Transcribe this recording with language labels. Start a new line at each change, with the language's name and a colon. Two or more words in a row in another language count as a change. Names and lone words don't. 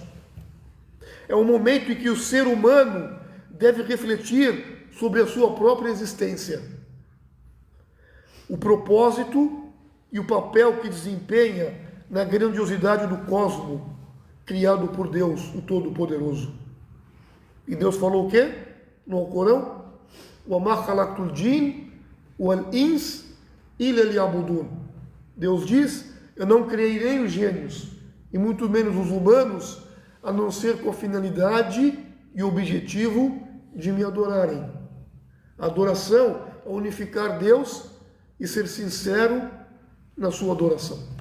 Portuguese: É um momento em que o ser humano deve refletir sobre a sua própria existência, o propósito e o papel que desempenha na grandiosidade do cosmos criado por Deus, o Todo-Poderoso. E Deus falou o quê? No Alcorão:
Arabic: وَمَا خَلَقْتُ الْجِنَّ وَالْإِنسَ إِلَّا لِيَعْبُدُونَ.
Portuguese: Deus diz: eu não criei nem os gênios, e muito menos os humanos, a não ser com a finalidade e objetivo de me adorarem. A adoração é unificar Deus e ser sincero na sua adoração.